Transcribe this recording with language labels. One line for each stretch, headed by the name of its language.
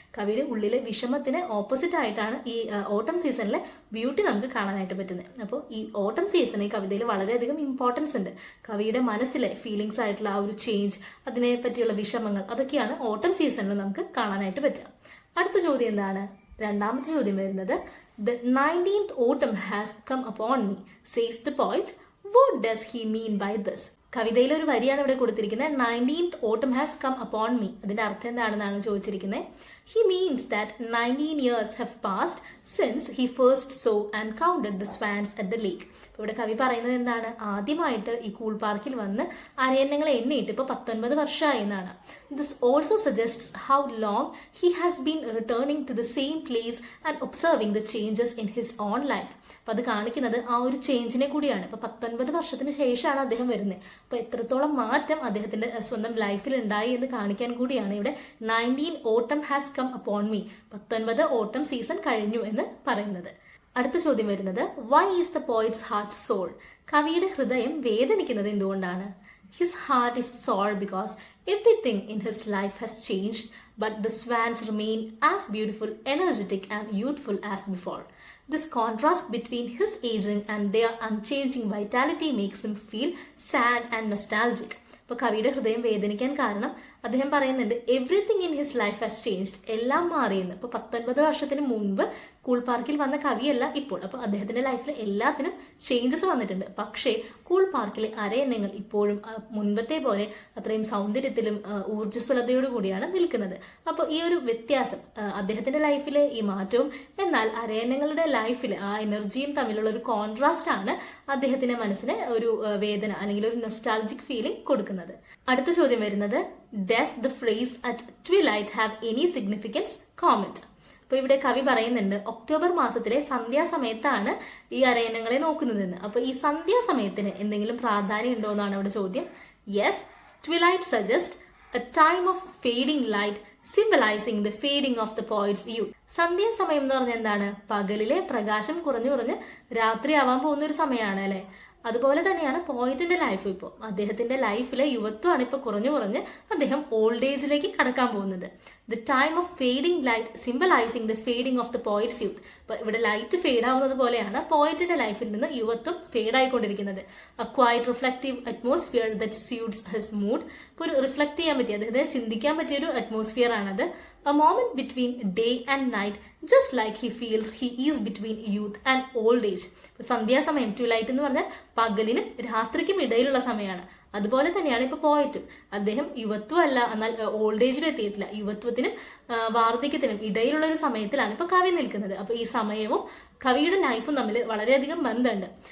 Malayalam: കവിയുടെ ഉള്ളിലെ വിഷമത്തിന് ഓപ്പോസിറ്റ് ആയിട്ടാണ് ഈ ഓട്ടം സീസണിലെ ബ്യൂട്ടി നമുക്ക് കാണാനായിട്ട് പറ്റുന്നത്. അപ്പോൾ ഈ ഓട്ടം സീസൺ ഈ കവിതയിൽ വളരെയധികം ഇമ്പോർട്ടൻസ് ഉണ്ട്. കവിയുടെ മനസ്സിലെ ഫീലിങ്സ് ആയിട്ടുള്ള ആ ഒരു ചേഞ്ച്, അതിനെ പറ്റിയുള്ള വിഷമങ്ങൾ, അതൊക്കെയാണ് ഓട്ടം സീസണിൽ നമുക്ക് കാണാനായിട്ട് പറ്റുക. അടുത്ത ചോദ്യം എന്താണ്? രണ്ടാമത്തെ ചോദ്യം വരുന്നത്,
English: The 19th autumn has come upon me, says the poet. What does he mean by this?
Malayalam: കവിതയിലെ ഒരു വരിയാണ് ഇവിടെ കൊടുത്തിരിക്കുന്നത്.
English: 19th autumn has come upon me.
Malayalam: അതിന്റെ അർത്ഥം എന്താണെന്നാണ് ചോദിച്ചിരിക്കുന്നത്.
English: He means that 19 years have passed since he first saw and counted the swans at the lake.
Malayalam: ഇവിടെ കവി പറയുന്നത് എന്താണ്? ആദ്യമായിട്ട് ഈ കൂൾ പാർക്കിൽ വന്ന് അരയന്നങ്ങളെ എണ്ണിയിട്ട് ഇപ്പോൾ 19 വർഷമായി എന്നാണ്.
English: This also suggests how long he has been returning to the same place and observing the changes in his own life.
Malayalam: അപ്പൊ അത് കാണിക്കുന്നത് ആ ഒരു ചേഞ്ചിനെ കൂടിയാണ്. ഇപ്പൊ 19 വർഷത്തിന് ശേഷമാണ് അദ്ദേഹം വരുന്നത്. അപ്പൊ എത്രത്തോളം മാറ്റം അദ്ദേഹത്തിന്റെ സ്വന്തം ലൈഫിൽ ഉണ്ടായി എന്ന് കാണിക്കാൻ കൂടിയാണ് ഇവിടെ
English: 19 autumn has come upon me,
Malayalam: 19 ഓട്ടം സീസൺ കഴിഞ്ഞു എന്ന് പറയുന്നത്. അടുത്ത ചോദ്യം വരുന്നത്,
English: why is the poet's heart sore?
Malayalam: കവിയുടെ ഹൃദയം വേദനിക്കുന്നത് എന്തുകൊണ്ടാണ്?
English: His heart is sore because everything in his life has changed, but the swans remain as beautiful, energetic and youthful as before. This contrast between his aging and their unchanging vitality makes him feel sad and nostalgic.
Malayalam: അപ്പോൾ കവിയുടെ ഹൃദയം വേദനിക്കാൻ കാരണം അദ്ദേഹം പറയുന്നുണ്ട്
English: everything in his life has changed,
Malayalam: എല്ലാം മാറിയെന്ന്. ഇപ്പോൾ 19 വർഷത്തിന് മുൻപ് കൂൾ പാർക്കിൽ വന്ന കവിയല്ല ഇപ്പോൾ. അപ്പോൾ അദ്ദേഹത്തിന്റെ ലൈഫിൽ എല്ലാത്തിനും ചേഞ്ചസ് വന്നിട്ടുണ്ട്. പക്ഷേ കൂൾ പാർക്കിലെ അരയന്നങ്ങൾ ഇപ്പോഴും മുൻപത്തെ പോലെ അത്രയും സൗന്ദര്യത്തിലും ഊർജ്ജസ്വലതയോടു കൂടിയാണ് നിൽക്കുന്നത്. അപ്പോൾ ഈ ഒരു വ്യത്യാസം അദ്ദേഹത്തിന്റെ ലൈഫിലെ ഈ മാറ്റവും എന്നാൽ അരയന്നങ്ങളുടെ ലൈഫിൽ ആ എനർജിയും തമ്മിലുള്ള ഒരു കോൺട്രാസ്റ്റ് ആണ് അദ്ദേഹത്തിന്റെ മനസ്സിന് ഒരു വേദന അല്ലെങ്കിൽ ഒരു നൊസ്റ്റാൾജിക് ഫീലിംഗ് കൊടുക്കുന്നത്. അടുത്ത ചോദ്യം വരുന്നത്,
English: does the phrase at twilight have any significance? Comment.
Malayalam: അപ്പോൾ ഇവിടെ കവി പറയുന്നുണ്ട് ഒക്ടോബർ മാസത്തിലെ സന്ധ്യാസമയത്താണ് ഈ അരയന്നങ്ങളെ നോക്കുന്നതെന്ന്. അപ്പോൾ ഈ സന്ധ്യാസമയത്തിന് എന്തെങ്കിലും പ്രാധാന്യം ഉണ്ടോ എന്നാണ് ഇവിടെ ചോദ്യം.
English: Yes, twilight suggest a time of fading light symbolising the fading of the poet's youth.
Malayalam: സന്ധ്യാസമയം എന്ന് പറഞ്ഞാൽ എന്താണ്? പകലിലെ പ്രകാശം കുറഞ്ഞു കുറഞ്ഞ് രാത്രിയാവാൻ പോകുന്ന ഒരു സമയമാണ് അല്ലെ. അതുപോലെ തന്നെയാണ് പോയിറ്റിന്റെ ലൈഫ്. ഇപ്പോൾ അദ്ദേഹത്തിന്റെ ലൈഫിലെ യുവത്വമാണ് ഇപ്പോൾ കുറഞ്ഞു കുറഞ്ഞ് അദ്ദേഹം ഓൾഡ് ഏജിലേക്ക് കടക്കാൻ പോകുന്നത്.
English: The time of fading light symbolising the fading of the poet's youth.
Malayalam: അപ്പൊ ഇവിടെ ലൈറ്റ് ഫേഡ് ആവുന്നത് പോലെയാണ് പോയിറ്റിന്റെ ലൈഫിൽ നിന്ന് യുവത്വം fade ആയിക്കൊണ്ടിരിക്കുന്നത്.
English: A quiet reflective atmosphere that suits his mood.
Malayalam: ഇപ്പോൾ ഒരു റിഫ്ലക്ട് ചെയ്യാൻ പറ്റിയ, അദ്ദേഹത്തെ ചിന്തിക്കാൻ പറ്റിയ ഒരു അറ്റ്മോസ്ഫിയർ ആണത്.
English: A moment between day and night, just like he feels he is between youth and old age.
Malayalam: സന്ധ്യാസമയം, twilight എന്ന് പറഞ്ഞാൽ പകലിനും രാത്രിക്കും ഇടയിലുള്ള സമയമാണ്. അതുപോലെ തന്നെയാണ് ഇപ്പൊ പോയിട്ടും അദ്ദേഹം യുവത്വം അല്ല, എന്നാൽ ഓൾഡ് ഏജിലും എത്തിയിട്ടില്ല. യുവത്വത്തിനും വാർദ്ധക്യത്തിനും ഇടയിലുള്ള ഒരു സമയത്തിലാണ് ഇപ്പൊ കവി നിൽക്കുന്നത്. അപ്പൊ ഈ സമയവും കവിയുടെ ലൈഫും തമ്മിൽ വളരെയധികം ബന്ധമുണ്ട്.